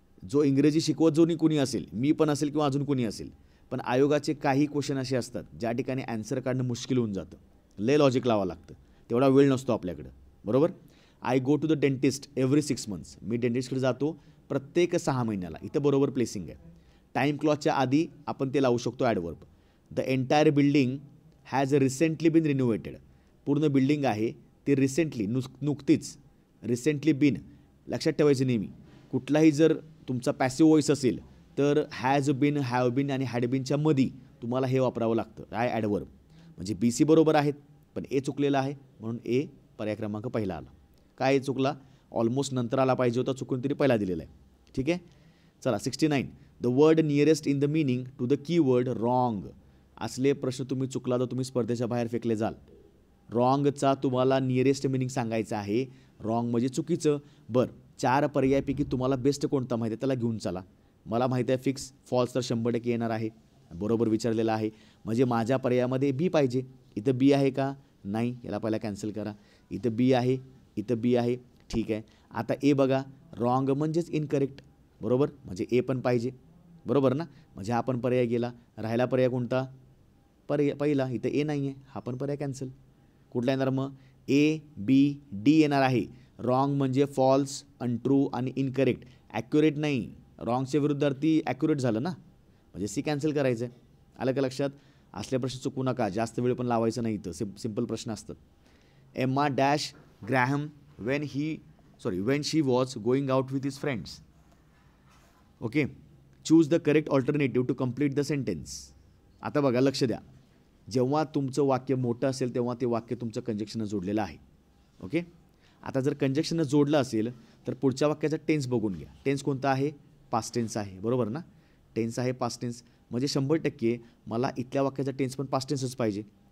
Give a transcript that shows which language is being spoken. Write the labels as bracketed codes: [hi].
[mr] जो इंग्रजी शिकवत जो कुणी असेल, मी पण असेल किंवा अजून कोणी असेल, पण आयोगाचे काही क्वेश्चन असे असतात ज्या ठिकाणी ॲन्सर काढणं मुश्किल होऊन जातं. लय लॉजिक लावावं लागतं, तेवढा वेळ नसतो आपल्याकडं, बरोबर. [en] I go to the dentist every 6 months. [mr] मी डेंटिस्टकडे जातो प्रत्येक 6 महिन्याला. इथं बरोबर प्लेसिंग आहे. टाईम क्लॉजच्या आधी आपण ते लावू शकतो adverb. [en] The entire building has recently been renovated. [mr] पूर्ण बिल्डिंग आहे ती रिसेंटली, नुकतीच, रिसेंटली बीन. लक्षात ठेवायचं नेहमी, कुठलाही जर तुमचा पॅसिव्ह व्हॉईस असेल तर हॅज बीन, हॅव बीन आणि हॅड बीनच्या मध्ये तुम्हाला हे वापरावं लागतं, काय ॲडवर्ब. म्हणजे BC बरोबर आहेत, पण ए चुकलेला आहे, म्हणून ए पर्याय क्रमांक पहिला आला. काय चुकला? ऑलमोस्ट नंतर आला पाहिजे होता, चुकून तरी पहिला दिलेला आहे. ठीक आहे, चला 69. [en] The word nearest in the meaning to the key word wrong. [mr] असले प्रश्न तुम्ही चुकला तर तुम्ही स्पर्धेच्या बाहेर फेकले जाल. रॉंगचा तुम्हाला नियरेस्ट मिनिंग सांगायचं आहे. रॉंग म्हणजे चुकीचं. बरं, 4 पर्यायापैकी तुम्हाला बेस्ट कोणता माहिती आहे त्याला घेऊन चला. मला माहिती आहे फिक्स, फॉल्स तर 100% येणार आहे. बरोबर विचारलेलं आहे, म्हणजे माझ्या पर्यायामध्ये बी पाहिजे. इथं बी आहे का? नाही, याला पहिला कॅन्सल करा. इथं बी आहे, इथं बी आहे, ठीक आहे. आता ए बघा, रॉंग म्हणजेच इनकरेक्ट, बरोबर, म्हणजे ए पण पाहिजे, बरोबर ना. म्हणजे हा पण पर्याय गेला. राहिला पर्याय कोणता? पहिला. इथं ए नाही आहे, हा पण पर्याय कॅन्सल. कुठला येणार मग? A, B, D येणार आहे. रॉंग म्हणजे फॉल्स, अनट्रू आणि इनकरेक्ट. ॲक्युरेट नाही, रॉंगच्या विरुद्धार्थी ॲक्युरेट झालं ना. म्हणजे सी कॅन्सल करायचं आहे. आलं का लक्षात? असले प्रश्न चुकू नका, जास्त वेळ पण लावायचं नाही इथं, सिम्पल प्रश्न असतात. [en] Emma dash Graham when she was going out with his friends. Okay, choose the correct alternative to complete the sentence. [mr] आता बघा, लक्ष द्या, जेव्हा तुमचं वाक्य मोठं असेल तेव्हा ते वाक्य तुमचं कंजक्शनं जोडलेलं आहे. ओके, आता जर कंजक्शनं जोडलं असेल तर पुढच्या वाक्याचा टेन्स बघून घ्या. टेन्स कोणता आहे? पास्ट टेन्स आहे, बरोबर ना? टेन्स आहे पास्ट टेन्स, म्हणजे 100% मला इथल्या वाक्याचा टेन्स पण पास्ट टेन्सच पाहिजे.